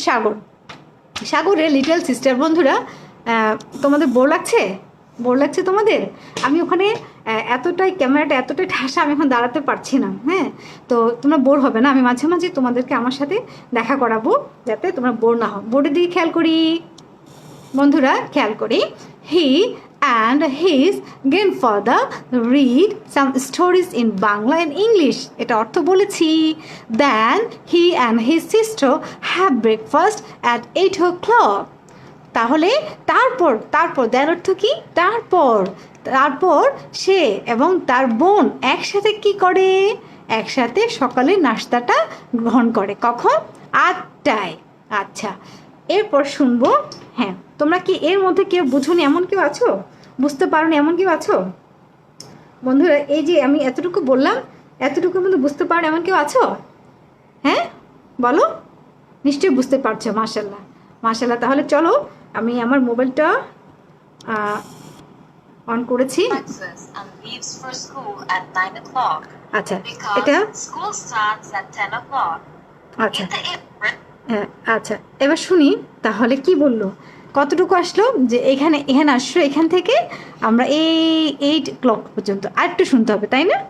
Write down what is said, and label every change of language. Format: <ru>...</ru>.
<bn>সাগর, সাগরের little sister. বন্ধুরা তোমাদের বোর লাগছে? বোর লাগছে তোমাদের? আমি ওখানে এতটাই ক্যামেরাটা এতটাই ঠাসা, আমি এখন দাঁড়াতে পারছি না। হ্যাঁ, তো তোমরা বোর হবে না, আমি মাঝে মাঝে তোমাদেরকে আমার সাথে দেখা করাবো যাতে তোমরা বোর না হও। বোর্ডের দিকে খেয়াল করি বন্ধুরা, খেয়াল করি,</bn> <en>He and his grandfather read some stories in Bangla and English।</en> <bn>এটা অর্থ বলেছি।</bn> <en>Then he and his sister have breakfast at 8 o'clock।</en> <bn>তাহলে তারপর দেন অর্থ কি? তারপর সে এবং তার বোন একসাথে কি করে? একসাথে সকালে নাস্তাটা গ্রহণ করে। কখন? 8টায়। আচ্ছা, এরপর শুনবো, হ্যাঁ তোমরা কি এর মধ্যে কেউ বুঝুনি এমন কেউ আছো, বুঝতে পারোনি এমন কেউ আছো? বন্ধুরা এই যে আমি এতটুকু বললাম, এতটুকুর মধ্যে বুঝতে পারো এমন কেউ আছো? হ্যাঁ বলো, নিশ্চয়ই বুঝতে পারছো। মাশাল্লাহ মাশাল্লাহ। তাহলে চলো আমি আমার মোবাইলটা অন করেছি।</bn> <en>Breakfast and leaves for school at 9 o'clock.</en> <bn>আচ্ছা এটা</bn> <en>Because school starts at 10 o'clock.</en> <bn>আচ্ছা</bn> <en>In the evening,</en> <bn>হ্যাঁ আচ্ছা, এবার শুনি তাহলে কি বললো, কতটুকু আসলো যে এখানে এখানে আসলো, এখান থেকে আমরা এই 8 o'clock পর্যন্ত আরেকটু শুনতে হবে, তাই না?</bn>